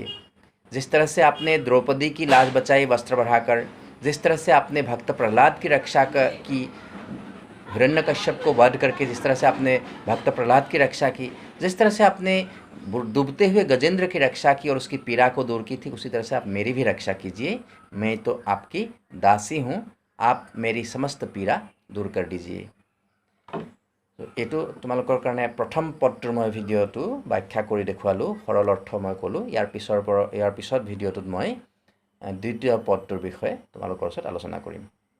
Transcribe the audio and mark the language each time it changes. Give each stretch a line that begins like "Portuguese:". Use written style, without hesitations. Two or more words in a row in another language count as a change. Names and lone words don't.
Hindi: जिस तरह से आपने द्रौपदी की लाज बचाई वस्त्र बढ़ाकर, जिस तरह से आपने भक्त प्रहलाद की रक्षा की, हिरण्यकश्यप को वध करके जिस तरह से आपने भक्त प्रहलाद की रक्षा की, जिस तरह से आपने डूबते हुए गजेंद्र की रक्षा की और उसकी पीड़ा को दूर की थी, उसी तरह से आप मेरी भी रक्षा कीजिए। मैं तो आपकी दासी हूँ, आप मेरी समस्त पीड़ा दूर कर दीजिए।
Assamese: এইটো তোমালোকৰ কাৰণে প্ৰথম পদটোৰ মই ভিডিঅ'টো ব্যাখ্যা কৰি দেখুৱালোঁ, সৰল অৰ্থ মই ক'লোঁ। ইয়াৰ পিছত ভিডিঅ'টোত মই দ্বিতীয় পদটোৰ বিষয়ে তোমালোকৰ ওচৰত আলোচনা কৰিম।